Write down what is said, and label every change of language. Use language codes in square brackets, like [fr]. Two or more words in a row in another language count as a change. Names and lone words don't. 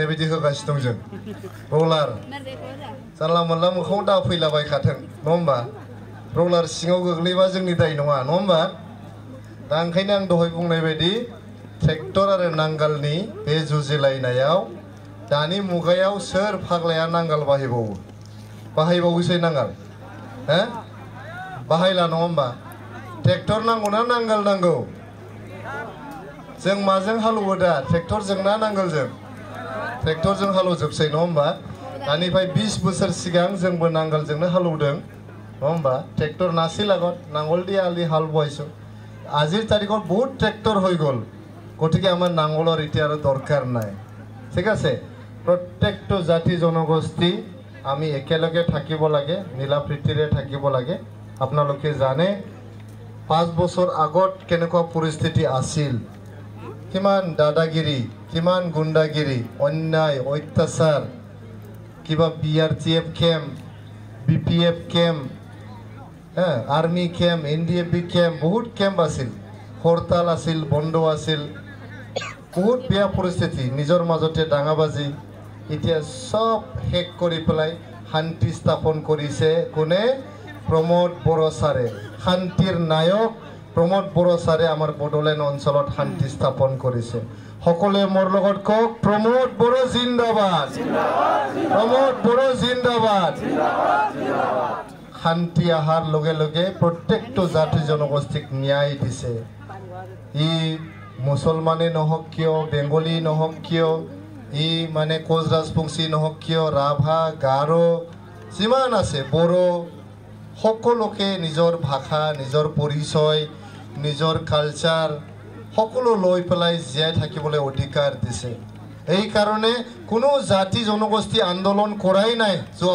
[brx] बायदि होगासिनो दं जों रलार जानला मोनला मोखाङाव दाफैलाबायखाथों नङा होमबा रलार सिङाव गोग्लैबा जोंनि दाय नङा नङा होमबा दा ओंखायनो आं दहाय बुंनाय बायदि ट्रेक्टर आरो नांगालनि बे जुजिलायनायाव दानि मुगायाव सोर फाग्लाया नांगाल बाहायबावोसै नांगाल हो बाहायला नङा होमबा ट्रेक्टर नांगौना नांगाल नांगौ जों माजों हालौवो दा ट्रेक्टरजों ना नांगोलजों ट्रेक्टरजों हालौजोबसै नङा होमबा दानिफ्राय 20 बोसोर सिगां जोंबो नांगोलजोंनो हालौदों नङा होमबा [as] ট্ৰেক্টৰ নাছি লাগত নাঙল দিয়ে আলি হাল বইছো আজিৰ তাৰিখত বহুত ট্ৰেক্টৰ হৈ গল গতিকে আমাৰ নাঙ্গলৰ এতিয়া আৰু দৰকাৰ নাই ঠিক আছে প্ৰত্যেকটো জাতি জনগোষ্ঠী আমি একেলগে থাকিব লাগে মিলাপ্ৰীতিৰে থাকিব লাগে আপোনালোকে জানে 5 বছৰ আগত কেনেকুৱা পৰিস্থিতি আছিল কিমান দাদাগিৰি কিমান গুণ্ডাগিৰি অন্যায় অত্যাচাৰ কিবা BRTF কেম্প BPF কেম্প [en] army camp [as] NDFB কেম্প বহুত কেম্প আছিল হৰতাল আছিল বন্ধ আছিল বহুত বেয়া পৰিস্থিতি নিজৰ মাজতে দাঙাবাজী ইতিয়া সব হেক কৰি পেলায় শান্তি স্থাপন কৰিছে কোনে প্ৰমোদ বৰ' ছাৰে শান্তিৰ নায়ক প্ৰমোদ বৰ' ছাৰে আমাৰ বডলেণ্ড অঞ্চলত শান্তি স্থাপন কৰিছে সকলে मोर লগত কক प्रमोद बर' जिंदाबाद प्रमोद बर' जिंदाबाद শান্তি আহাৰ লগে লগে প্ৰত্যেকটো জাতি জনগোষ্ঠীক ন্যায় দিছে ই মুছলমানে নহওক কিয় বেংগলী নহওক কিয় ই মানে কোচ ৰাজবংশী নহওক কিয় ৰাভা গাৰো যিমান আছে বড়ো সকলোকে নিজৰ ভাষা নিজৰ পৰিচয় নিজৰ কালচাৰ সকলো লৈ পেলাই জীয়াই থাকিবলৈ অধিকাৰ দিছে এই কাৰণে কোনো জাতি জনগোষ্ঠী আন্দোলন কৰাই নাই যোৱা